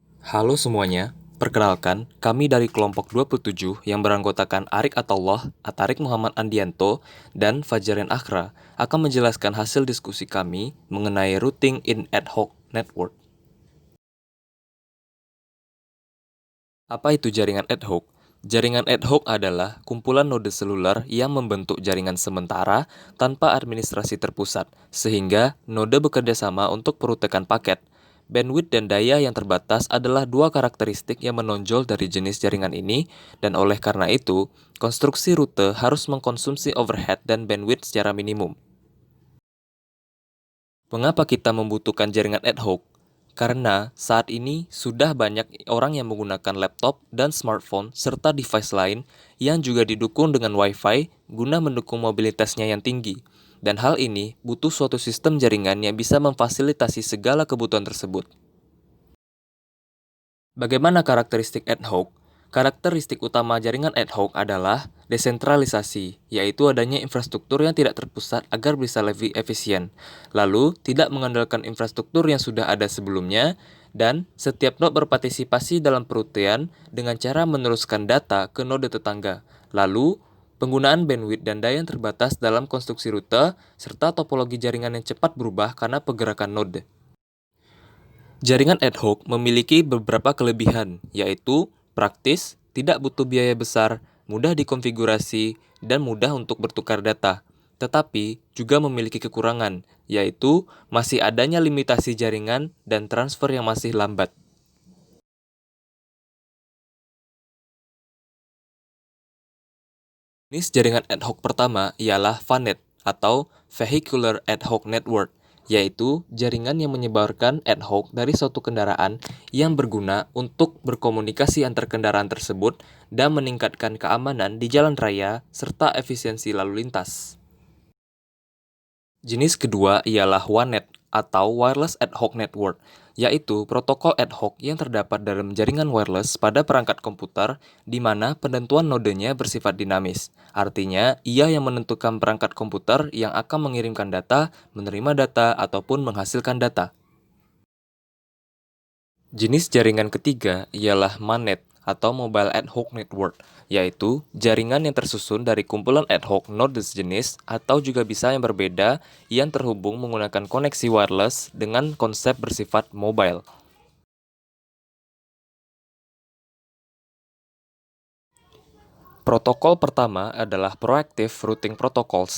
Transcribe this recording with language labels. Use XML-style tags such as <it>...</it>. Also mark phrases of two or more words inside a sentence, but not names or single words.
<id>Halo semuanya, perkenalkan kami dari kelompok 27 yang beranggotakan Arik Atullah, Atarik Muhammad Andianto, dan Fajarian Akhra akan menjelaskan hasil diskusi kami mengenai</id> <en>routing in ad hoc network.</en> <id>Apa itu jaringan</id> <en>ad hoc?</en> <id>Jaringan</id> <en>ad hoc</en> <id>adalah kumpulan node seluler yang membentuk jaringan sementara tanpa administrasi terpusat, sehingga node bekerja sama untuk perutekan paket. Bandwidth dan daya yang terbatas adalah dua karakteristik yang menonjol dari jenis jaringan ini, dan oleh karena itu, konstruksi rute harus mengkonsumsi overhead dan bandwidth secara minimum. Mengapa kita membutuhkan jaringan</id> <en>ad hoc?</en> <id>Karena saat ini sudah banyak orang yang menggunakan laptop dan smartphone serta device lain yang juga didukung dengan Wi-Fi guna mendukung mobilitasnya yang tinggi. Dan hal ini butuh suatu sistem jaringan yang bisa memfasilitasi segala kebutuhan tersebut. Bagaimana karakteristik</id> <en>ad hoc?</en> <id>Karakteristik utama jaringan</id> <en>ad hoc</en> <id>adalah desentralisasi, yaitu adanya infrastruktur yang tidak terpusat agar bisa lebih efisien. Lalu, tidak mengandalkan infrastruktur yang sudah ada sebelumnya, dan setiap node berpartisipasi dalam perutian dengan cara meneruskan data ke node tetangga. Lalu, penggunaan bandwidth dan daya yang terbatas dalam konstruksi rute, serta topologi jaringan yang cepat berubah karena pergerakan node. Jaringan</id> <en>ad hoc</en> <id>memiliki beberapa kelebihan, yaitu praktis, tidak butuh biaya besar, mudah dikonfigurasi, dan mudah untuk bertukar data. Tetapi juga memiliki kekurangan, yaitu masih adanya limitasi jaringan dan transfer yang masih lambat. Jenis jaringan</id> <en>ad hoc</en> <id>pertama ialah VANET atau</id> <en>Vehicular Ad Hoc Network,</en> <id>yaitu jaringan yang menyebarkan</id> <en>ad hoc</en> <id>dari suatu kendaraan yang berguna untuk berkomunikasi antar kendaraan tersebut dan meningkatkan keamanan di jalan raya serta efisiensi lalu lintas. Jenis kedua ialah WANET atau</id> <en>Wireless Ad Hoc Network,</en> <id>yaitu protokol</id> <en>ad hoc</en> <id>yang terdapat dalam jaringan wireless pada perangkat komputer di mana penentuan nodenya bersifat dinamis. Artinya, ia yang menentukan perangkat komputer yang akan mengirimkan data, menerima data, ataupun menghasilkan data. Jenis jaringan ketiga ialah MANET atau</id> <en>Mobile Ad Hoc Network,</en> <id>yaitu jaringan yang tersusun dari kumpulan</id> <en>ad hoc node</en> <id>sejenis atau juga bisa yang berbeda yang terhubung menggunakan koneksi wireless dengan konsep bersifat mobile. Protokol pertama adalah</id> <en>Proactive Routing Protocols.</en>